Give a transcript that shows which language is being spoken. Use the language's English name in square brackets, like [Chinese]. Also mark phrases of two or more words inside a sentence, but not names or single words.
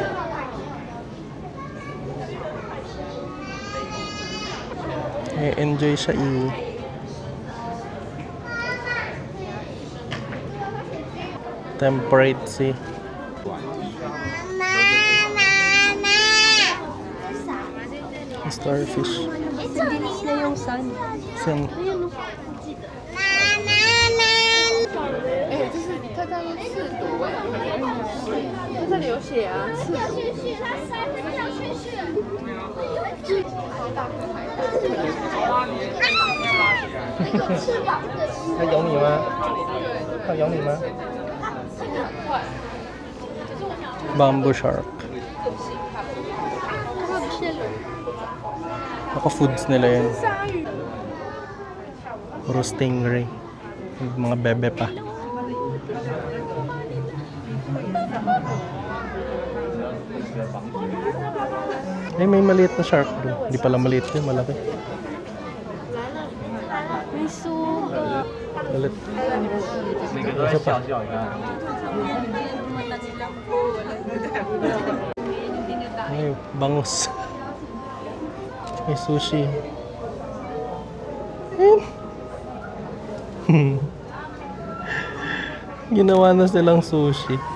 [Filipino] Enjoy siya [English] temperate sea. [Filipino] Starfish. Dinis na yung sun. Sun. [Chinese] 哎，这是它叫做赤朵哎，它这里有写啊，赤朵。它咬你吗？它咬你吗？ [English] Bamboo shark. [Filipino] Naka-foods nila yan. Puro stingray. Mga bebe pa. Ay, may maliit na shark doon. Hindi pala maliit yun, malaki. May suga. Malit. [Chinese] 每个都在笑笑，你看。 [Filipino] Ay, bangus. May sushi. Ginawa na silang sushi.